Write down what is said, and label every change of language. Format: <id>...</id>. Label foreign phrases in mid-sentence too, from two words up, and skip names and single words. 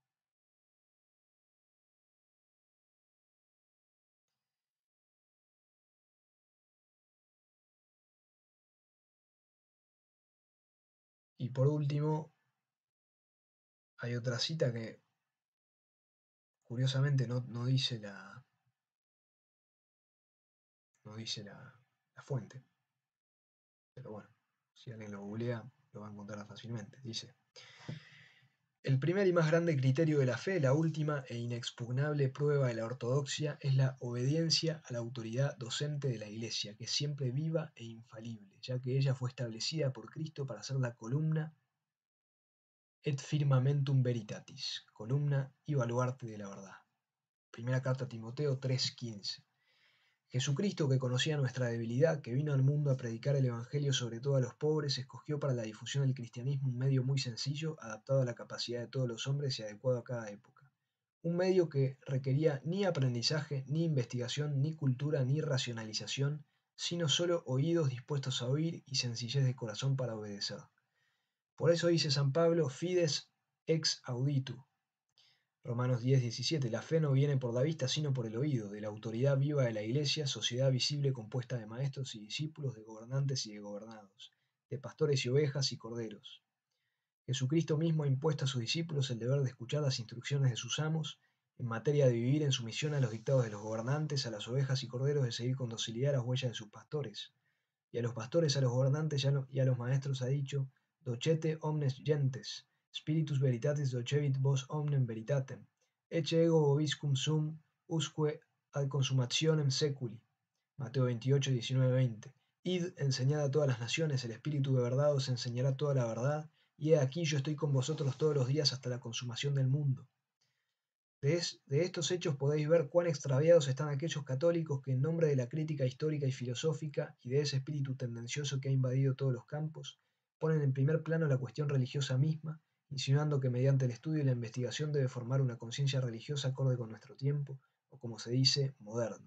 <es>Y por último, hay otra cita que curiosamente no dice la fuente, pero bueno, si alguien lo googlea lo va a encontrar fácilmente. Dice: el primer y más grande criterio de la fe, la última e inexpugnable prueba de la ortodoxia, es la obediencia a la autoridad docente de la Iglesia, que es siempre viva e infalible, ya que ella fue establecida por Cristo para ser la</es> <la>columna et firmamentum veritatis,</la> <es>columna y baluarte de la verdad. Primera carta a Timoteo 3:15. Jesucristo, que conocía nuestra debilidad, que vino al mundo a predicar el Evangelio sobre todo a los pobres, escogió para la difusión del cristianismo un medio muy sencillo, adaptado a la capacidad de todos los hombres y adecuado a cada época. Un medio que requería ni aprendizaje, ni investigación, ni cultura, ni racionalización, sino solo oídos dispuestos a oír y sencillez de corazón para obedecer. Por eso dice San Pablo:</es> <la>fides ex auditu.</la> <es>Romanos 10:17. La fe no viene por la vista, sino por el oído, de la autoridad viva de la Iglesia, sociedad visible compuesta de maestros y discípulos, de gobernantes y de gobernados, de pastores y ovejas y corderos. Jesucristo mismo ha impuesto a sus discípulos el deber de escuchar las instrucciones de sus amos en materia de vivir en sumisión a los dictados de los gobernantes, a las ovejas y corderos de seguir con docilidad las huellas de sus pastores, y a los pastores, a los gobernantes y a los maestros ha dicho:</es> <la>docete omnes gentes, spiritus veritatis docebit vos omnem veritatem, ecce ego vobiscum sum usque ad consummationem seculi.</la> <es>Mateo 28, 19, 20. Id, enseñad a todas las naciones, el Espíritu de verdad os enseñará toda la verdad, y he aquí yo estoy con vosotros todos los días hasta la consumación del mundo. De estos hechos podéis ver cuán extraviados están aquellos católicos que en nombre de la crítica histórica y filosófica y de ese espíritu tendencioso que ha invadido todos los campos, ponen en primer plano la cuestión religiosa misma, insinuando que mediante el estudio y la investigación debe formar una conciencia religiosa acorde con nuestro tiempo, o como se dice, moderno.</es>